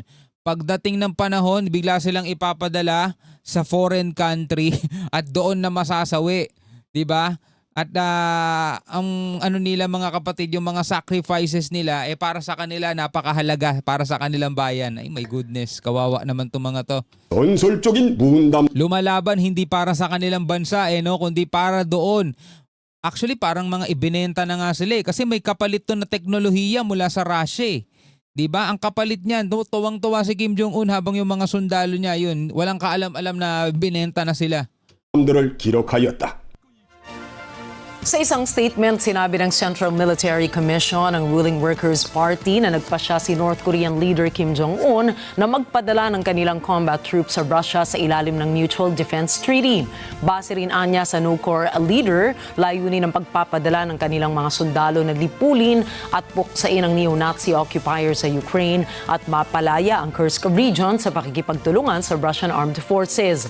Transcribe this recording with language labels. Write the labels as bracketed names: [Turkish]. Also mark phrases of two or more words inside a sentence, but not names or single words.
[Filipino] Pagdating ng panahon, bigla silang ipapadala sa [English] foreign country [Filipino] at doon na masasawi. Diba? At ang ano nila mga kapatid, yung mga sacrifices nila, para sa kanila napakahalaga, para sa kanilang bayan. Ay [English] my goodness, [Filipino] kawawa naman itong mga to. [Korean] 전설적인 무은담 [Filipino] Lumalaban hindi para sa kanilang bansa, kundi para doon. Actually, parang mga ibinenta na nga sila kasi may kapalit to na teknolohiya mula sa Russia. Diba? Ang kapalit niyan, tuwang-tuwa si Kim Jong-un habang yung mga sundalo niya, yun, walang kaalam-alam na binenta na sila. [Korean] 들을 기록하였다. [Filipino] Sa isang statement, sinabi ng Central Military Commission ng ruling Workers' Party na nagpasya si [English] North Korean leader [Filipino] Kim Jong-un na magpadala ng kanilang [English] combat troops [Filipino] sa Russia sa ilalim ng Mutual Defense Treaty. Base rin anya sa Nucor leader, layunin ng pagpapadala ng kanilang mga sundalo na lipulin at puksain ang [English] neo-Nazi occupier [Filipino] sa Ukraine at mapalaya ang Kursk region sa pakikipagtulungan sa Russian Armed Forces.